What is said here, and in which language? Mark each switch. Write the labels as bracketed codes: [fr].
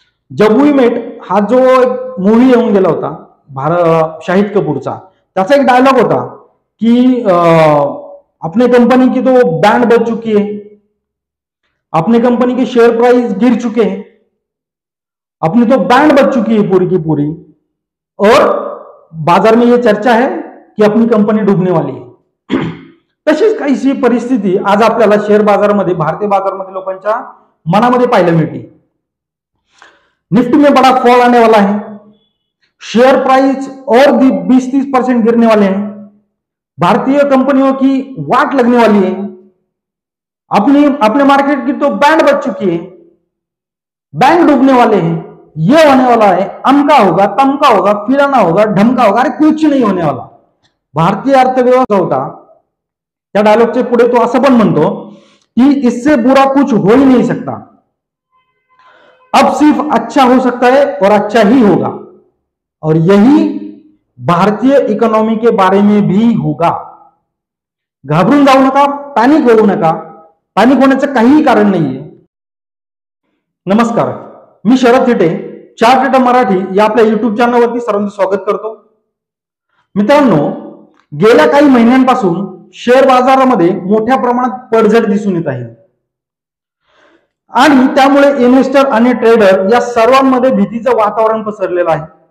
[hi] जब we met [mr] हा जो एक मूवी येऊन गेला होता शाहिद कपूरचा, त्याचा एक डायलॉग होता की [hi] अपने कंपनी की तो बैंड बज चुकी है, अपनी कंपनी के शेयर प्राइस गिर चुके हैं, अपनी तो बैंड बज चुकी है पूरी की पूरी, और बाजार में ये चर्चा है कि अपनी कंपनी डूबने वाली है. [mr] तशीच काहीशी परिस्थिती आज आपल्याला शेअर बाजारामध्ये, भारतीय बाजारामध्ये लोकांच्या मनामध्ये पाहायला मिळते. [hi] निफ्टी में बड़ा फॉल आने वाला है, शेयर प्राइस और भी 20-30% गिरने वाले हैं, भारतीय कंपनियों की वाट लगने वाली है, अपने मार्केट की तो बैंड बज चुकी है, बैंक डूबने वाले हैं, ये होने वाला है, अमका होगा, तमका होगा, फिराना होगा, ढमका होगा. अरे कुछ नहीं होने वाला. [mr] भारतीय अर्थव्यवस्था होता त्या डायलॉगचे पुढे तो असं पण म्हणतो की [hi] इससे बुरा कुछ हो ही नहीं सकता, अब सिर्फ अच्छा हो सकता है और अच्छा ही होगा. और यही भारतीय इकोनॉमी के बारे में भी होगा. [mr] घाबरून जाऊ नका, पॅनिक होऊ नका, पॅनिक होण्याचं काहीही कारण नाहीये. नमस्कार, मी शरद थिटे, चार्ट मराठी या आपल्या युट्यूब चॅनलवरती सर्वांचं स्वागत करतो. मित्रांनो, गेल्या काही महिन्यांपासून शेअर बाजारामध्ये मोठ्या प्रमाणात पडझड दिसून येत आहे आणि त्यामुळे इन्व्हेस्टर आणि ट्रेडर या सर्वांमध्ये भीतीचं वातावरण पसरलेलं आहे.